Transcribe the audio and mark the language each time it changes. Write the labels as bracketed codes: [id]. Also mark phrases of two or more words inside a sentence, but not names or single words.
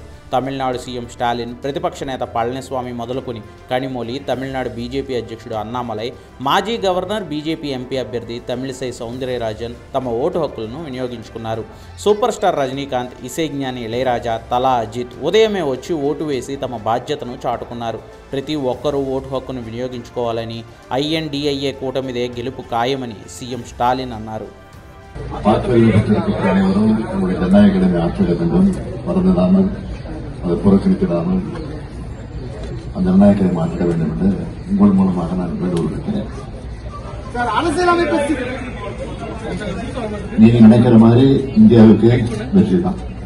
[te] తమిళనాడు సీఎం స్టాలిన్, ప్రతిపక్ష నేత పళనిస్వామి మొదలుకొని కనిమొళి, తమిళనాడు బీజేపీ అధ్యక్షుడు అన్నామలై, మాజీ గవర్నర్, బీజేపీ ఎంపీ అభ్యర్థి తమిళిసై సౌందరరాజన్ తమ ఓటు హక్కులను వినియోగించుకున్నారు. సూపర్ స్టార్ రజనీకాంత్, ఇసైజ్ఞాని ఇళయరాజా, తలా అజిత్ ఉదయమే వచ్చి ఓటు వేసి తమ బాధ్యతను చాటుకున్నారు. ప్రతి ఒక్కరూ ఓటు హక్కును వినియోగించుకోవాలని, ఐఎన్డీఐఏ కూటమిదే గెలుపు ఖాయమని సీఎం స్టాలిన్ అన్నారు. [ta] ஜனநாயகத்தை ஆற்ற வேண்டும், மறந்துடாமல் அதை புறக்கணித்திடாமல் அந்த ஜனநாயகத்தை மாற்ற வேண்டும் என்று உங்கள் மூலமாக நான் வேண்டுகொள்கிறேன். நீங்க நினைக்கிற மாதிரி இந்தியாவுக்கு வெற்றி தான்.